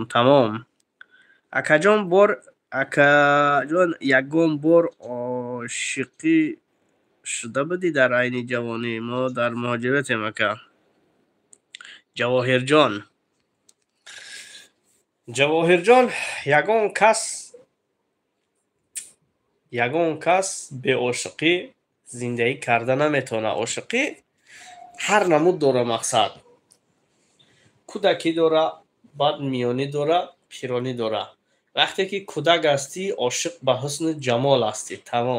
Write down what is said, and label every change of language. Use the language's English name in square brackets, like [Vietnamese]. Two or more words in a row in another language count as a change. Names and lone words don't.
[Persian] تمام اکا جان بار اکا جان یکم بار عاشقی شده بودی در عین جوانی. ما در مهاجرتیم اکا. جواهر جان یگان کس [Tajik] ягон кас беошиқӣ зиндагӣ карда наметавонад. Ошиқӣ ҳар намуд дора мақсад. кӯдакӣ дора, баъд миёнӣ дора, пиронӣ дора. вақте ки кӯдак ҳастӣ, ошиқ ба ҳусну ҷамол ҳастӣ, тамом.